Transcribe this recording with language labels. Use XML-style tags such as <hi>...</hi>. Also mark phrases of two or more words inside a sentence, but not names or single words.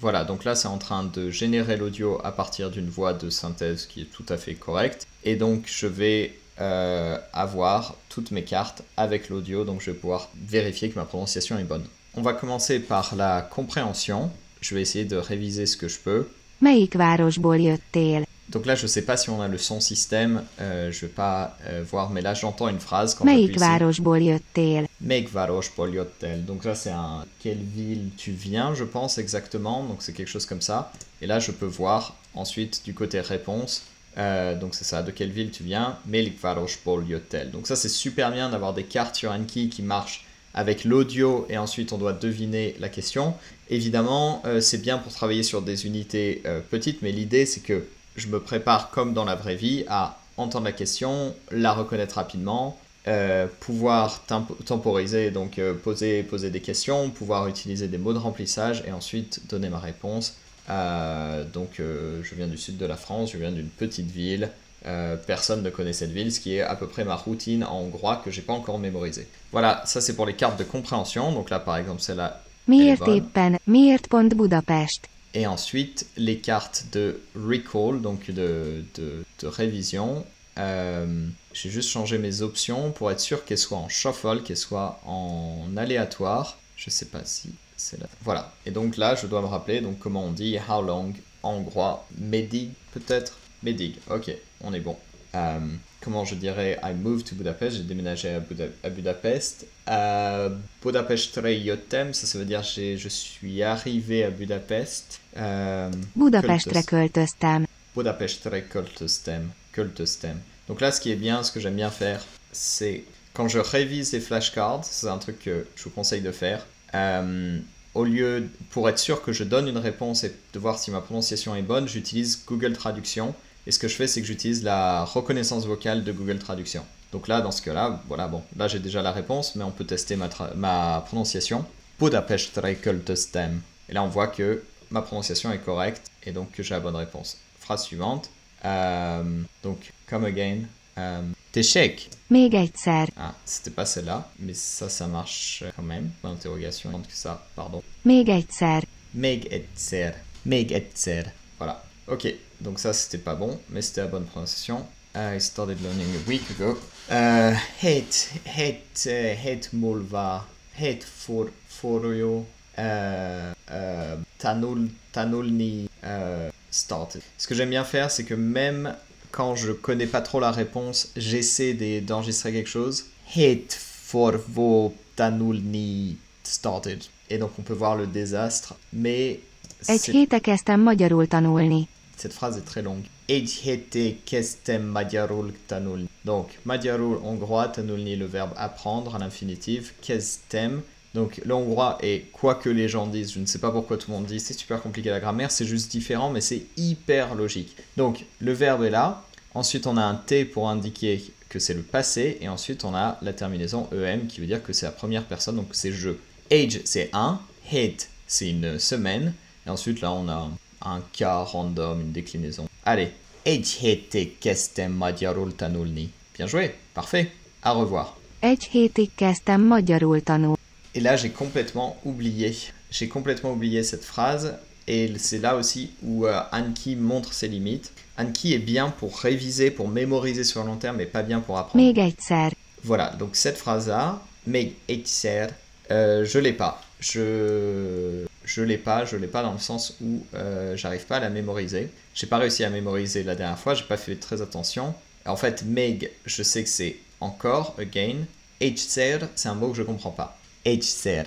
<fr>Voilà, donc là c'est en train de générer l'audio à partir d'une voix de synthèse qui est tout à fait correcte. Et donc je vais avoir toutes mes cartes avec l'audio, donc je vais pouvoir vérifier que ma prononciation est bonne. On va commencer par la compréhension. Je vais essayer de réviser ce que je peux.</fr> <hu>Melyik városból jöttél?</hu> <fr>Donc là, je ne sais pas si on a le son système, je ne vais pas voir, mais là j'entends une phrase quand</fr> <hu>Melyik</hu> <fr>j'appuie ici.</fr> <hu>városból jöttél? Melyik városból jöttél?</hu> <fr>Donc là, c'est un quelle ville tu viens, je pense exactement. Donc c'est quelque chose comme ça. Et là, je peux voir ensuite du côté réponse. Donc c'est ça, de quelle ville tu viens?</fr> <hu>Melyik városból jöttél?</hu> <fr>Donc ça, c'est super bien d'avoir des cartes sur Anki qui marchent avec l'audio et ensuite on doit deviner la question. Évidemment, c'est bien pour travailler sur des unités petites, mais l'idée c'est que je me prépare comme dans la vraie vie à entendre la question, la reconnaître rapidement, pouvoir temporiser, donc poser des questions, pouvoir utiliser des mots de remplissage et ensuite donner ma réponse. Je viens du sud de la France, je viens d'une petite ville, personne ne connaît cette ville, ce qui est à peu près ma routine en hongrois que j'ai pas encore mémorisé. Voilà, ça c'est pour les cartes de compréhension, donc là par exemple celle-là.</fr> <hu>Miért éppen, miért pont Budapest?</hu> <fr>Et ensuite, les cartes de recall, donc de révision. J'ai juste changé mes options pour être sûr qu'elles soient en shuffle, qu'elles soient en aléatoire. Je sais pas si c'est là. Voilà. Et donc là, je dois me rappeler donc comment on dit</fr> <en>how long</en> <fr>en hongrois. Medig peut-être. Medig. Ok, on est bon. Comment je dirais</fr> <en>I moved to Budapest,</en> <fr>j'ai déménagé à Budapest.</fr> <hu>Budapestre jöttem,</hu> <fr>ça veut dire je suis arrivé à Budapest.</fr> <hu>Budapestre költöztem. Budapestre költöztem.</hu> <fr>Donc là, ce qui est bien, ce que j'aime bien faire, c'est quand je révise les flashcards, c'est un truc que je vous conseille de faire. Au lieu, pour être sûr que je donne une réponse et de voir si ma prononciation est bonne, j'utilise Google Traduction. Et ce que je fais, c'est que j'utilise la reconnaissance vocale de Google Traduction. Donc là, dans ce cas-là, voilà, bon, là j'ai déjà la réponse, mais on peut tester ma prononciation.</fr> <hu>Budapestre költöztem.</hu> <fr>Et là, on voit que ma prononciation est correcte et donc que j'ai la bonne réponse. Phrase suivante. Donc,</fr> <en>come again. T'échec.</en> <hu>Még egyszer.</hu> <fr>Ah, c'était pas celle-là, mais ça marche quand même. Point d'interrogation, que ça, pardon.</fr> <hu>Még egyszer. Még egyszer. Még egyszer.</hu> <fr>Voilà. Ok, donc ça c'était pas bon, mais c'était la bonne prononciation.</fr> <en>I started learning a week ago.</en> <hu>Het mulva, het forjo, tanulni started.</hu> <fr>Ce que j'aime bien faire, c'est que même quand je connais pas trop la réponse, j'essaie d'enregistrer quelque chose.</fr> <hu>Het forvo tanulni started.</hu> <fr>Et donc on peut voir le désastre, mais...</fr> <hu>Egy héte kezdtem magyarul tanulni.</hu> <fr>Cette phrase est très longue.</fr> <hu>Egy héte kezdtem magyarul tanulni.</hu> <fr>Donc, magyarul hongrois, tanulni, le verbe apprendre à l'infinitif. Kezdtem. Donc, le hongrois est quoi que les gens disent. Je ne sais pas pourquoi tout le monde dit. C'est super compliqué la grammaire. C'est juste différent, mais c'est hyper logique. Donc, le verbe est là. Ensuite, on a un T pour indiquer que c'est le passé. Et ensuite, on a la terminaison EM qui veut dire que c'est la première personne. Donc, c'est je. Age, c'est un. Het, c'est une semaine. Et ensuite, là, on a un cas random, une déclinaison. Allez.</fr> <hu>Egy hétig kezdtem magyarul tanulni.</hu> <fr>Bien joué. Parfait. À revoir.</fr> <hu>Egy hétig kezdtem magyarul tanulni.</hu> <fr>Et là, j'ai complètement oublié. J'ai complètement oublié cette phrase. Et c'est là aussi où Anki montre ses limites. Anki est bien pour réviser, pour mémoriser sur le long terme, mais pas bien pour apprendre.</fr> <hu>Még egyszer.</hu> <fr>Voilà. Donc, cette phrase-là,</fr> <hu>még egyszer,</hu> <fr>je l'ai pas. Je l'ai pas dans le sens où j'arrive pas à la mémoriser. J'ai pas réussi à mémoriser la dernière fois, j'ai pas fait très attention. En fait, meg, je sais que c'est encore, again. Egyszer, c'est un mot que je comprends pas.</fr> <hu>Egyszer.</hu>